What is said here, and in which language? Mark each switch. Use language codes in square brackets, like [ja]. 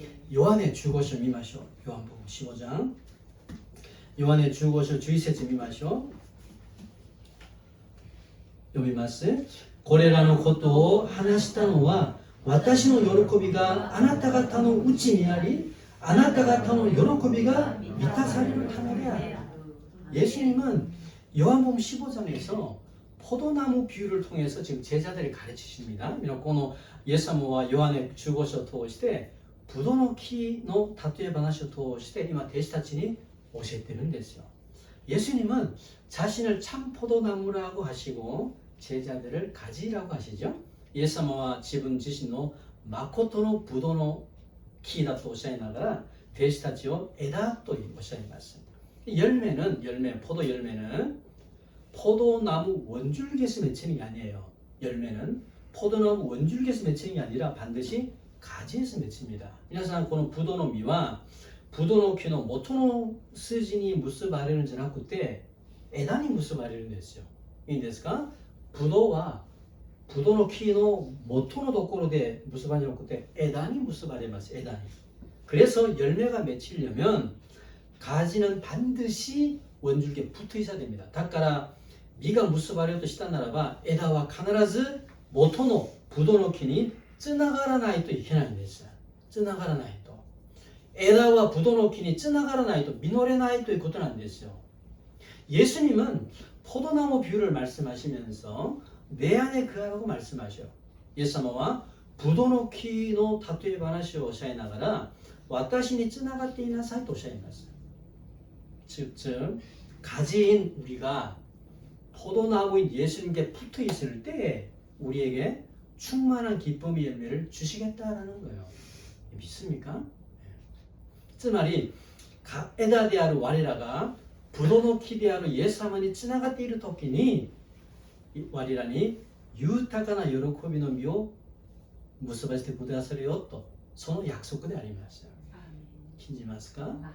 [ja] ヨハネ15章見ましょう。ヨハネ15章、ヨハネ15章11節見ましょう。読みます。これらのことを話したのは、私の喜びがあなた方のうちにあり、あなた方の喜びが満たされるためである. [ko] 예수님은 요한복음 15장에서 포도나무 비유를 통해서 지금 제자들을 가르치십니다. [ja] このイエス様はヨハネ15章を通してブドウの木の例え話を通して今弟子たちに教えてるんですよ. [ko] 예수님은 자신을 참 포도나무라고 하시고 제자들을 가지라고 하시죠. [ja] イエス様は自分自身の誠のブドウの木だとおっしゃいながら弟子たちを枝とおっしゃいます. [ko] 포도 열매는 포도나무 원줄기에서 맺히는 게 아니에요. 열매는 포도나무 원줄기에서 맺히는 게 아니라 반드시 가지에서 맺힙니다. [ja] 皆さんこのブドウの実はブドウの木の元の筋に結ばれるんじゃなくて枝に結ばれるんですよ。いいんですか？ブドウはブドウの木の元のところで結ばれなくて枝に結ばれます。枝に. [ko] 그래서 열매가 맺히려면 가지는 반드시 원줄기에 붙어 있어야 됩니다. [ja] だから実が結ばれようとしたならば枝は必ず元のブドウの木につながらないといけないんです。つながらないと。枝はブドウの木につながらないと実れないということなんですよ。 [ko] 예수님은 포도나무 비유를 말씀하시면서 내 안에 그하라고 말씀하셔요. [ja] イエス様はブドウの木の例え話をおっしゃいながら私につながっていなさいとおっしゃいます。 [ko] 즉 가지인 우리가 포도나무인 예수님께 붙어 있을 때 우리에게 충만한 기쁨의 열매를 주시겠다라는 거예요. 믿습니까? [ja] つまり枝である我らがブドウの木であるイエス様につながっているときに我らに豊かな喜びの実を結ばせてくださるよとその約束であります。信じますか？